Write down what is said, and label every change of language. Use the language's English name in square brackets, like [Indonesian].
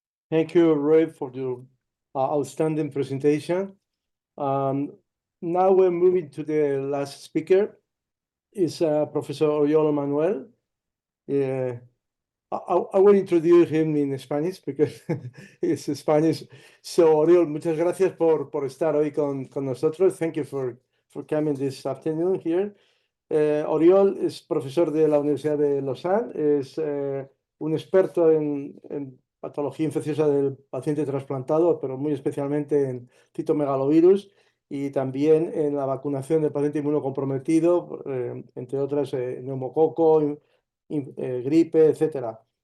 [English] Thank you, Roy, for your outstanding presentation. Now we're moving to the last speaker. Is Professor Oriol Manuel. I will introduce him in Spanish because it's Spanish. [Spanish] So, Oriol, muchas gracias por estar hoy con nosotros. [English] Thank you for coming this afternoon here. [Spanish] Oriol es profesor de la Universidad de Lausanne, es un experto en patología infecciosa del paciente trasplantado, pero muy especialmente en citomegalovirus y también en la vacunación del paciente inmunocomprometido, entre otras neumococo, gripe, etc.